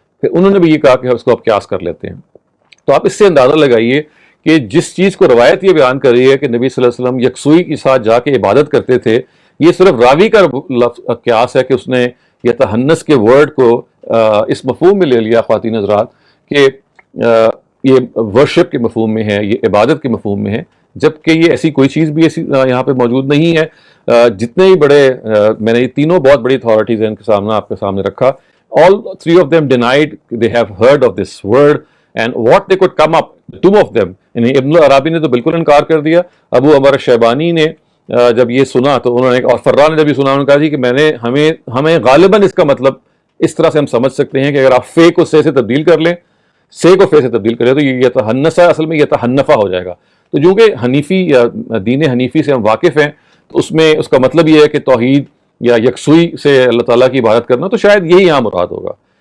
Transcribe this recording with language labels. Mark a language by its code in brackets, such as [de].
[ur] پھر انہوں نے بھی یہ کہا کہ اس کو آپ قیاس کر لیتے ہیں. تو آپ اس سے اندازہ لگائیے کہ جس چیز کو روایت یہ بیان کر رہی ہے کہ نبی صلی اللہ علیہ وسلم یکسوئی کے ساتھ جا کے عبادت کرتے تھے, یہ صرف راوی کا قیاس ہے کہ اس نے یتحنس کے ورڈ کو اس مفہوم میں لے لیا خواتین حضرات کہ یہ ورشپ کے مفہوم میں ہے, یہ عبادت کے مفہوم میں ہے, جبکہ یہ ایسی کوئی چیز بھی ایسی یہاں پہ موجود نہیں ہے. جتنے ہی بڑے میں نے یہ تینوں بہت بڑی اتھارٹیز ہیں ان کے سامنے آپ کے سامنے رکھا. [en] all three of them denied they have heard of this word and what they could come up, two of them. [ur] یعنی ابن العرابی نے تو بالکل انکار کر دیا. ابو عمر شیبانی نے جب یہ سنا تو انہوں نے, اور فرا نے جب یہ سنا انہوں نے کہا جی کہ میں نے ہمیں غالباً اس کا مطلب اس طرح سے ہم سمجھ سکتے ہیں کہ اگر آپ فے کو سے تبدیل کر لیں, سے کو فے سے تبدیل کریں تو یہ یتحنسا اصل میں یتحنفا ہو جائے گا. تو جو کہ حنیفی یا دین حنیفی سے ہم واقف ہیں تو اس میں اس کا مطلب یہ ہے کہ توحید یا یکسوئی سے اللہ تعالیٰ کی عبادت کرنا, تو شاید یہی یہاں مراد ہوگا.